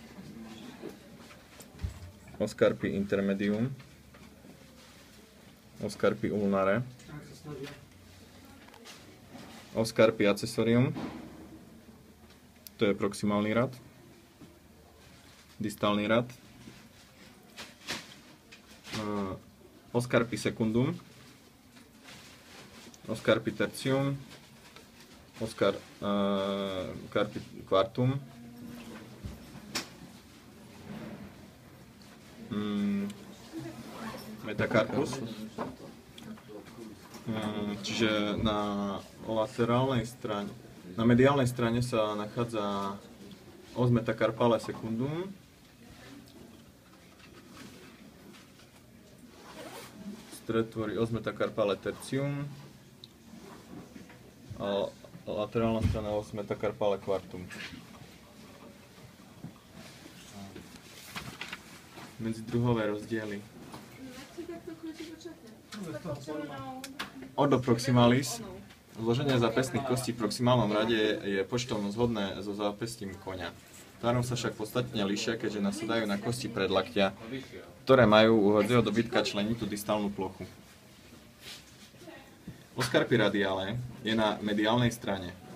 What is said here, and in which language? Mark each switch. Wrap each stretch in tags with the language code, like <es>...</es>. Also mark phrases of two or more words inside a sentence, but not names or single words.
<la>Oscarpi intermedium. Oscarpi ulnare. Oscarpi accessorium.</la> <sk>To je proximálny rad. Distálny rad.</sk> <la>Oscarpi secundum. Oscarpi tertium. Oscarpi quartum. Metacarpus.</la> <sk>Čiže na laterálnej strane, na mediálnej strane sa nachádza</sk> <la>os metacarpale secundum.</la> <sk>Stred tvorí</sk> <la>os metacarpale tertium</la> <sk>a laterálna strana</sk> <la>os metacarpale quartum.</la> <sk>Medzidruhové rozdiely.</sk> <la>Ordo proximalis.</la> <sk>Zloženie zapestných kostí v proximálnom rade je počtom zhodné so zápestím koňa. Tvarom sa však podstatne líšia, keďže nasadajú na kosti predlaktia, ktoré majú u hodzieho dobytka členitú distálnu plochu.</sk> <la>Oscarpi radiale</la> <sk>je na mediálnej strane.</sk>